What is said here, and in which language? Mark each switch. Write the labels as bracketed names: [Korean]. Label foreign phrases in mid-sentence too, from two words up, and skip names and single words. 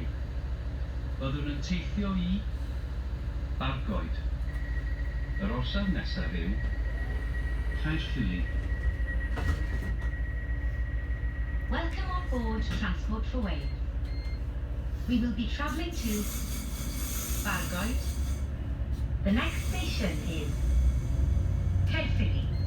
[Welsh] Byddwn yn teithio i Bargoed. Yr orsaf nesaf yw Caerphilly. [English] Welcome on board Transport for Wales. We will be travelling to Bargoed. The next station is Caerphilly.